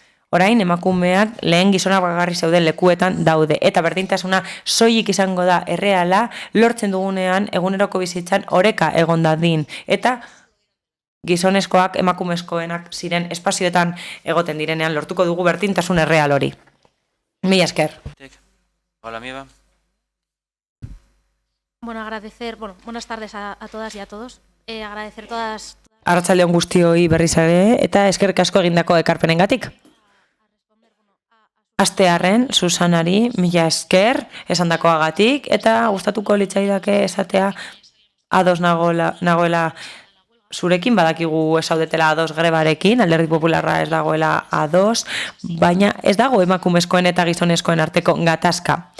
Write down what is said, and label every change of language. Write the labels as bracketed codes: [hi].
[eu] Orain emakumeak lehen gizonak bakarrik zeuden lekuetan daude, eta berdintasuna soilik izango da erreala lortzen dugunean eguneroko bizitzan oreka egon dadin, eta gizonezkoak emakumezkoenak ziren espazioetan egoten direnean lortuko dugu berdintasun erreal hori. Mila esker. [es] Hola, Mieba. Bueno, buenas tardes a todas y a todos. Agradecer todas... [eu] Arratsaldeon guztioi berriz ere, eta eskerrik asko egindako ekarpenengatik. Astearren, Susanari, mila esker, esandakoagatik, eta gustatuko litzaidake esatea ados nagoela zurekin, badakigu esaudetela ados grebarekin, Alderdi Popularra ez dagoela ados, baina ez dago emakumezkoen eta gizonezkoen arteko gatazka.